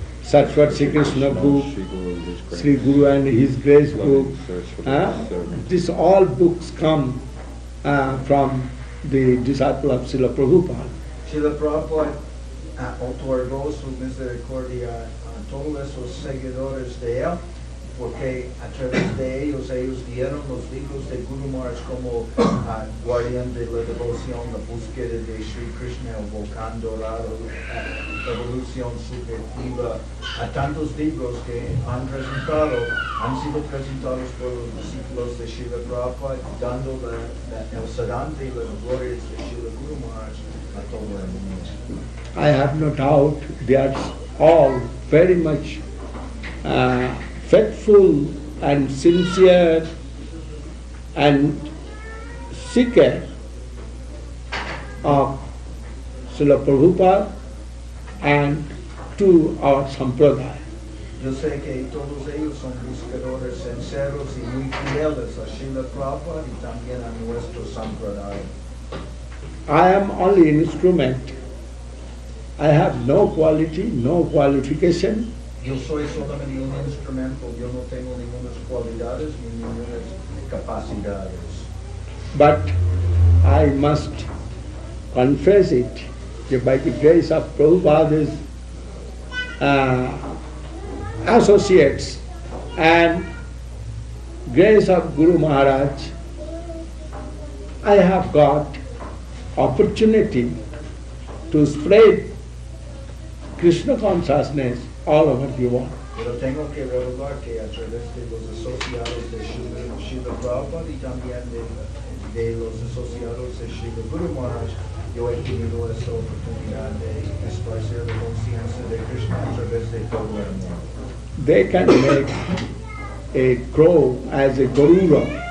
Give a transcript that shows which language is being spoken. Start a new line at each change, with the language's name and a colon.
English: Saraswati Sri Krishna book, Sri Guru and His Grace book. These all books come from the disciple of Srila Prabhupada.
Spanish: Srila Prabhupada otorgó su misericordia a todos esos seguidores de él, porque a través de ellos dieron los libros de Guru Maharaj como guardián de la devoción, la búsqueda de Sri Krishna, el volcán dorado, evolución subjetiva, a tantos libros que han sido presentados por los discípulos de Srila Prabhupada, dando el sedante y las glorias de Srila Guru Maharaj a todo el mundo.
English: I have no doubt they are all very much faithful and sincere and seeker of Srila Prabhupada and to our sampradaya.
Spanish: Yo sé que todos ellos son buscadores sinceros y muy fieles a Srila Prabhupada y también a nuestro sampradaya.
English: I am only an instrument. I have no quality, no qualification.
Spanish: Yo soy solamente un instrumento, yo no tengo ninguna cualidades ni ninguna capacidades.
English: But I must confess it that by the grace of Prabhupada's associates and grace of Guru Maharaj, I have got opportunity to spread Krishna consciousness all over the world.
Spanish: Pero tengo que revelar que a través de los asociados de Srila Prabhupada y también de los asociados de Srila Guru Maharaj, yo he tenido esta oportunidad de esparcir la conciencia de Krishna a través de todo el mundo.
English: They can make a crow as a garuda.